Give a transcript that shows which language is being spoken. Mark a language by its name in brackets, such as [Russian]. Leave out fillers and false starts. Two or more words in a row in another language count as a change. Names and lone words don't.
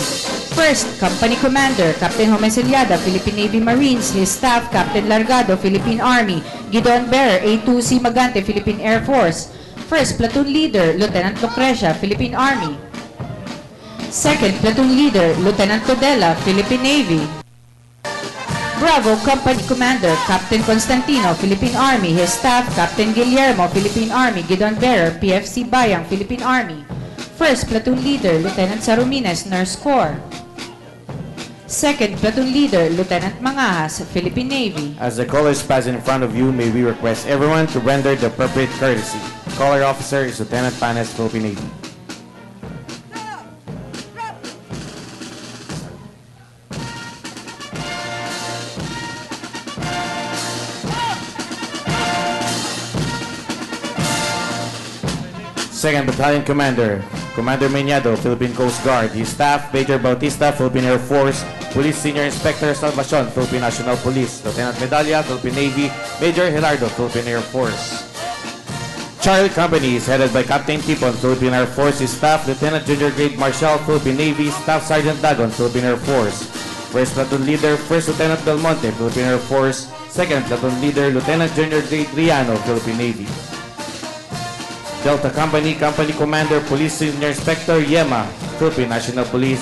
[English] 1st Company Commander Captain Homesiliada, Philippine Navy Marines. His staff, Captain Largado, Philippine Army. Gideon Bearer, A2C Magante, Philippine Air Force. 1st Platoon Leader Lieutenant Lucrecia, Philippine Army. 2nd Platoon Leader Lieutenant Tudela, Philippine Navy. Bravo Company Commander Captain Constantino, Philippine Army. His staff, Captain Guillermo, Philippine Army. Gideon Bearer, PFC Bayang, Philippine Army. 1st Platoon Leader Lieutenant Sarumines, Nurse Corps. 2nd Platoon Leader Lieutenant Mangahas, Philippine Navy. As the colors pass in front of you, may we request everyone to render the appropriate courtesy. Color officer is Lieutenant Panes, Philippine Navy. Second Battalion Commander, Commander Meñado, Philippine Coast Guard. His staff, Major Bautista, Philippine Air Force. Police Senior Inspector Salvacion, Philippine National Police. Lieutenant Medalla, Philippine Navy. Major Hilardo, Philippine Air Force. Charlie Company is headed by Captain Tipon, Philippine Air Force. His staff, Lieutenant Junior Grade Marshal, Philippine Navy. Staff Sergeant Dagon, Philippine Air Force. First Platoon Leader, First Lieutenant Del Monte, Philippine Air Force. Second Platoon Leader, Lieutenant Junior Grade Riano, Philippine Navy. Delta Company, Company Commander, Police Senior Inspector Yema, Philippine National Police.